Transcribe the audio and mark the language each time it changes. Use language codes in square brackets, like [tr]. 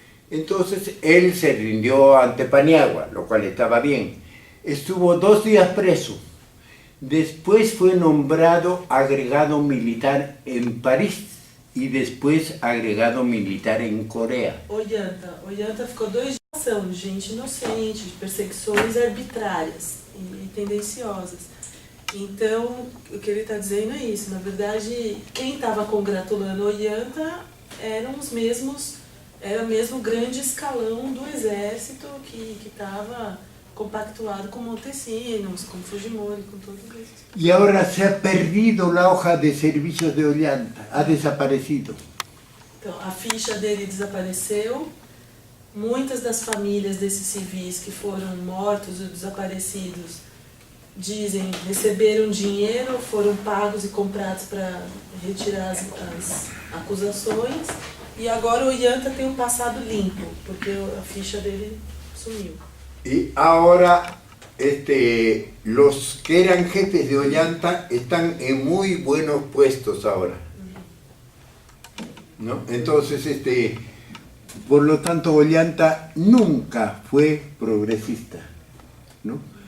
[es] Entonces él se rindió ante Paniagua, lo cual estaba bien. Estuvo 2 días preso. Después fue nombrado agregado militar en París y después agregado militar en Coreia. [pt] Ollanta ficou 2 dias de ação de gente inocente, de perseguições arbitrárias e tendenciosas. Então, o que ele está dizendo é isso. Na verdade, quem estava congratulando Ollanta eram os mesmos era mesmo o grande escalão do exército que estava compactuado com Montesinos, com Fujimori, com todos esses. [es] Y ahora se ha perdido la hoja de servicios de Ollanta, ha desaparecido. [pt] Então, a ficha dele desapareceu. Muitas das famílias desses civis que foram mortos ou desaparecidos dizem receberam dinheiro, foram pagos e comprados para retirar as acusações. E agora o Ollanta tem um passado limpo, porque a ficha dele sumiu. [es] Y ahora los que eran jefes de Ollanta están en muy buenos puestos ahora, ¿no? Entonces, por lo tanto, Ollanta nunca fue progresista, ¿no?